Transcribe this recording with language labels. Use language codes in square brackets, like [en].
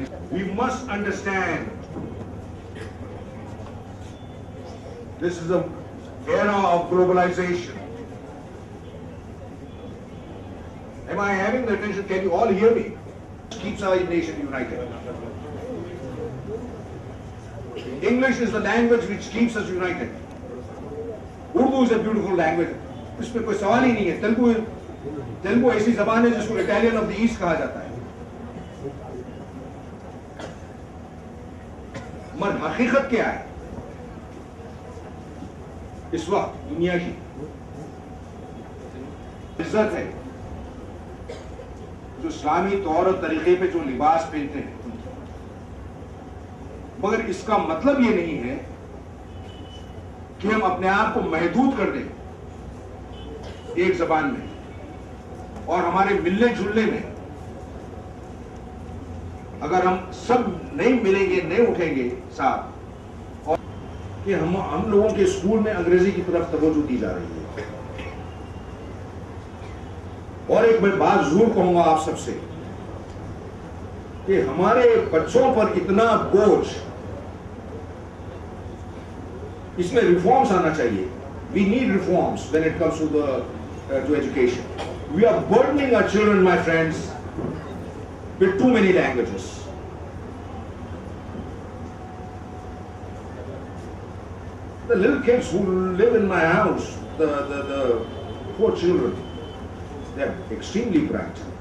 [en] We must understand this is an era of globalization. Am I having the attention? Can you all hear me? Keeps our nation united. English is the language which keeps us united. Urdu is a beautiful language. [hi] इसमें कोई सवाल ही नहीं है. तेलुगु ऐसी जबान है जिसको [en] Italian of the east [hi] कहा जाता है. मगर हकीकत क्या है इस वक्त दुनिया की? इज्जत है जो इस्लामी तौर और तरीके पे जो लिबास पहनते हैं. मगर इसका मतलब ये नहीं है कि हम अपने आप को महदूद कर दें एक जबान में, और हमारे मिलने जुलने में अगर हम सब नहीं मिलेंगे, नहीं उठेंगे साथ, और कि हम लोगों के स्कूल में अंग्रेजी की तरफ तवज्जो दी जा रही है. और एक मैं बात जरूर कहूंगा आप सबसे कि हमारे बच्चों पर इतना बोझ, इसमें रिफॉर्म्स आना चाहिए. [en] We need reforms when it comes to education. We are burdening our children, my friends, with too many languages. The little kids who live in my house, the 4 children, they are extremely bright.